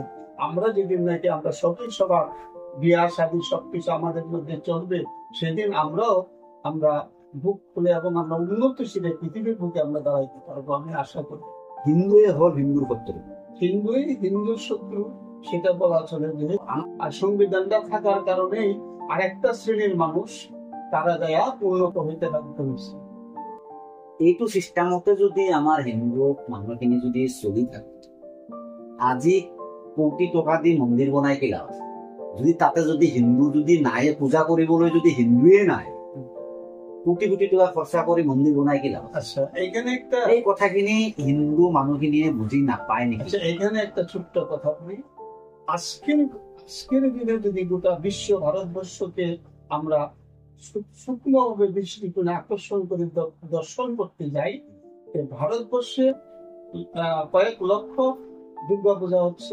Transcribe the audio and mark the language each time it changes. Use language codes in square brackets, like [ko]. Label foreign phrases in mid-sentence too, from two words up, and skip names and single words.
[bn] আমরা যেদিন নাকি আমরা সবই সবার বিয়া শাদী সবকিছু আমাদের মধ্যে চলবে, সেদিন আমরা বুক খুলে এবং আমরা উন্নতশীল পৃথিবীর বুকে আমরা দাঁড়াইতে পারবো, আমি আশা করি। হিন্দুই হল হিন্দুর শত্রু, হিন্দুই হিন্দুর শত্রু, সেটা বলা চলে। আর সংবিধানটা থাকার কারণেই আরেকটা শ্রেণীর মানুষ তারা দেয়া উন্নত হইতে বাধ্য হয়েছে। [as] এইটো চিষ্টেমতে যদি আমাৰ হিন্দু মানুহখিনি যদি চলি থাকে, আজি কোটি টকা দি মন্দিৰ বনাই কি লাভ? যদি তাতে যদি হিন্দু যদি নাই, পূজা কৰিবলৈ যদি হিন্দুৱে নাই, কোটি কোটি টকা খৰচা কৰি মন্দিৰ বনাই কি লাভ? [bn] আচ্ছা, এইখানে একটা [as] এই কথাখিনি হিন্দু মানুহখিনিয়ে বুজি নাপায় নেকি? [bn] আচ্ছা, এইখানে একটা ছোট্ট কথা বলি। আজকের দিনে যদি গোটা বিশ্ব ভারতবর্ষকে আমরা সূক্ষ্মভাবে দৃষ্টিকোণে আকর্ষণ করে দর্শন করতে যাই, ভারতবর্ষে কয়েক লক্ষ দুর্গা পূজা হচ্ছে।